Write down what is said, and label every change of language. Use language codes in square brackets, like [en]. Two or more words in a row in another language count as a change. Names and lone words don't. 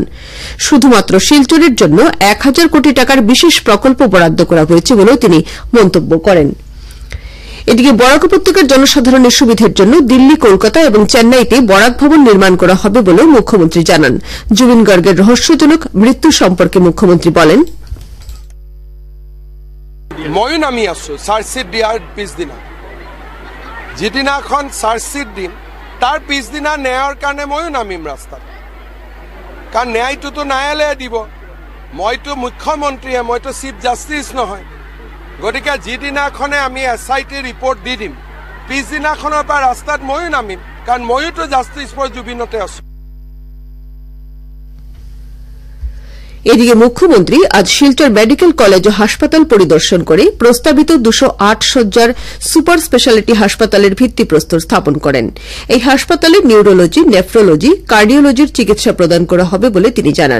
[bn] শুধুমাত্র শিলচরের জন্য ১,০০০ কোটি টাকার বিশেষ প্রকল্প বরাদ্দ করা হয়েছে বলেও তিনি মন্তব্য করেন। এদিকে বরাক উপত্যকার জনসাধারণের সুবিধার জন্য দিল্লি, কলকাতা এবং চেন্নাইতে বরাক ভবন নির্মাণ করা হবে বলেও মুখ্যমন্ত্রী জানান। জুবিন গার্গের রহস্যজনক মৃত্যু সম্পর্কে মুখ্যমন্ত্রী বলেন, [as] ময়ো নামি আছো চার্জশিট দিয়ার পিছদিনা, যিদিনাখন চার্জশিট দিম তাৰ পিছদিনা ন্যায়ৰ কাৰণে ময়ো নামিম ৰাস্তাত, কাৰণ ন্যায়টোতো ন্যায়ালয়ে দিব। মইতো মুখ্যমন্ত্ৰীয়ে, মইতো [en] chief justice [as] নহয়। গতিকে যিদিনাখনে আমি [en] SIT report [as] দি দিম পিছদিনাখনৰ পৰা ৰাস্তাত ময়ো নামিম, কাৰণ ময়োতো [en] justice for [as] জুবিনতে আছো। [bn] এদিকে মুখ্যমন্ত্রী আজ শিলচর মেডিকেল কলেজ ও হাসপাতাল পরিদর্শন করে প্রস্তাবিত ২০৮ শয্যার [en] super speciality [bn] হাসপাতালের ভিত্তিপ্রস্তর স্থাপন করেন। এই হাসপাতালে নিউরোলজি, নেফ্রোলজি, কার্ডিওলজির চিকিৎসা প্রদান করা হবে বলে তিনি জানান।